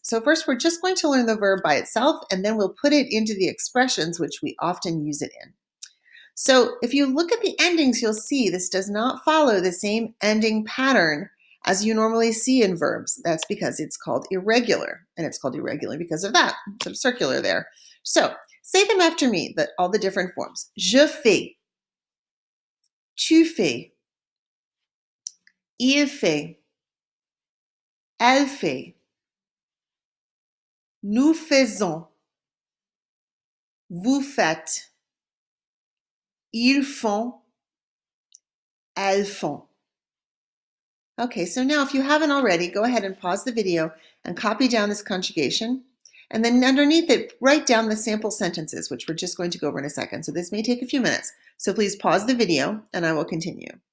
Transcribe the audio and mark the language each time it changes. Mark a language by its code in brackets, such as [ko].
[en] So first we're just going to learn the verb by itself, and then we'll put it into the expressions which we often use it in. So if you look at the endings, you'll see this does not follow the same ending pattern as you normally see in verbs. That's because it's called irregular, and it's called irregular because of that. It's sort of circular there. So say them after me, all the different forms. [fr] Je fais, tu fais, il fait, elle fait, nous faisons, vous faites, ils font, elles font. [en] Okay, so now if you haven't already, go ahead and pause the video and copy down this conjugation. And then underneath it, write down the sample sentences, which we're just going to go over in a second. So this may take a few minutes. So please pause the video and I will continue.